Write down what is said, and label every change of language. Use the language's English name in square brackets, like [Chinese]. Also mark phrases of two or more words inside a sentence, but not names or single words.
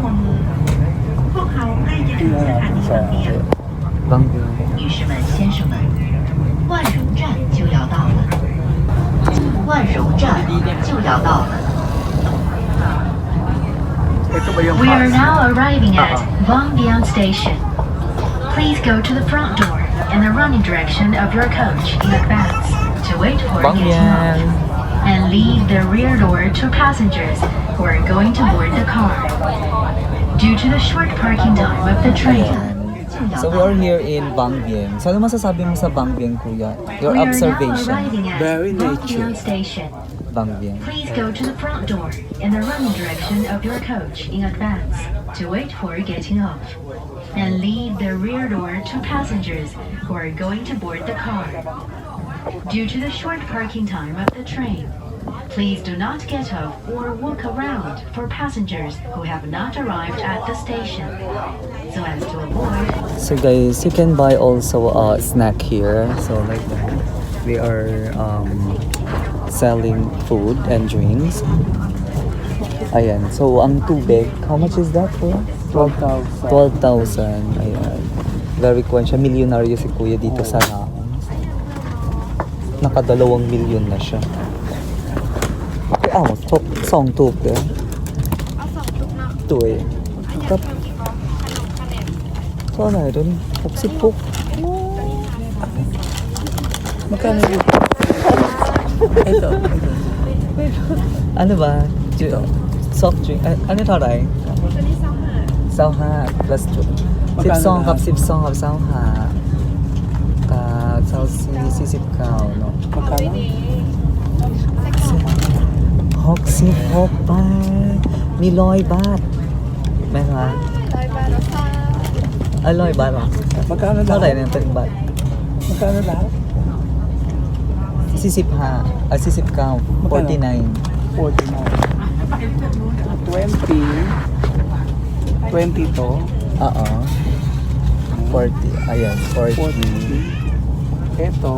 [English] Bang Vieng. [Chinese] 女士们、先生们，万荣站就要到了，万荣站就要到了。 [English] We are now arriving at Vientiane Station. Please go to the front door in the running direction of your coach in advance to wait for getting off, and leave the rear door to passengers who are going to board the car. Due to the short parking time of the train. So we are here in Bang Vieng. [Filipino] So ano masasabi mo sa Bang Vieng, kuya? [English] Your We are now observation. arriving at Very nature. Vientiane Station. Bang Vieng. Please go to the front door in the running direction of your coach in advance to wait for getting off, and leave the rear door to passengers who are going to board the car. Due to the short parking time of the train, please do not get off or walk around for passengers who have not arrived at the station, so as to avoid. So guys, you can buy also a snack here. So like that. They are selling food and drinks. [Filipino] Ayan. So ang tubig, [English] how much is that for? 12,000. [Filipino] 12,000. Ayan. Very kwan siya. Milyonaryo si kuya dito sa Laos. Naka 2 milyon na siya. Top 2 tup eh. [Thai] 对 Tap เท่าไหร่ตัวนี้66 [Filipino] Magkano yun? Ito. ano ba? Soft drink. Ano ito rin? [Thai] 25 plus 2 12 กับ12กับ25กับ24เก้าเนาะ [Filipino] Magkano? [Thai] 66 บาทมี100 บาทแม่คะ100 บาทเหรอ [Filipino] Magkano [Thai] เท่าไหร่ [Filipino] lahat? [Thai] เนี่ยเป็นบาท [Filipino] Magkano lahat? 45 49 49 49. 20 to. Oo. 40. Ayan, 40. 40. Ito,